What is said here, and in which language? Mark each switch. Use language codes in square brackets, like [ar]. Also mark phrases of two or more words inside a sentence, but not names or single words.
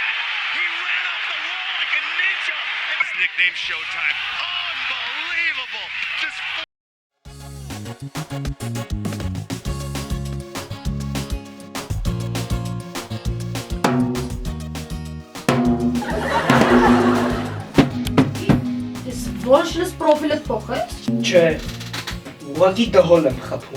[en] He ran off the wall like a ninja. His nickname Showtime. Unbelievable. Just [hy] Ոչ լս պրոֆիլդ փոխես։ Չէ, ուղղակի դհոլ եմ խփում։